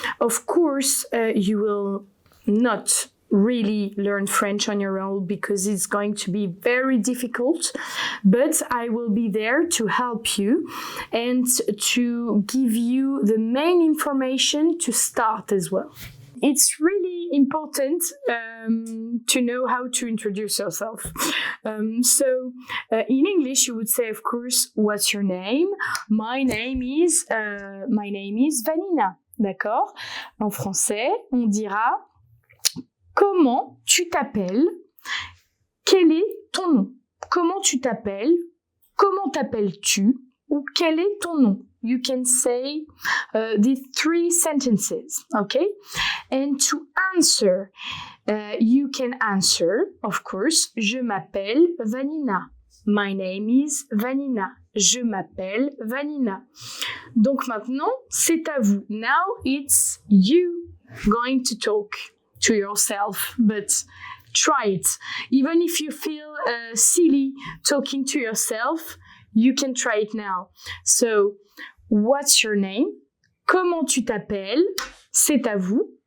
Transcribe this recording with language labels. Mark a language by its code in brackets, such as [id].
[en] Of course, you will not really learn French on your own because it's going to be very difficult, but I will be there to help you and to give you the main information to start as well. It's really important to know how to introduce yourself. So in English, you would say, of course, what's your name? My name is Vanina, d'accord? [fr] En français, on dira comment tu t'appelles? Quel est ton nom? Comment tu t'appelles? Comment t'appelles-tu? Ou quel est ton nom? [en] You can say these three sentences, okay? And to answer, you can answer, of course, [fr] je m'appelle Vanina. [en] My name is Vanina. [fr] Je m'appelle Vanina. Donc maintenant, c'est à vous. [en] Now it's you going to talk to yourself, but try it. Even if you feel silly talking to yourself, you can try it now. So, what's your name? [fr] Comment tu t'appelles? C'est à vous.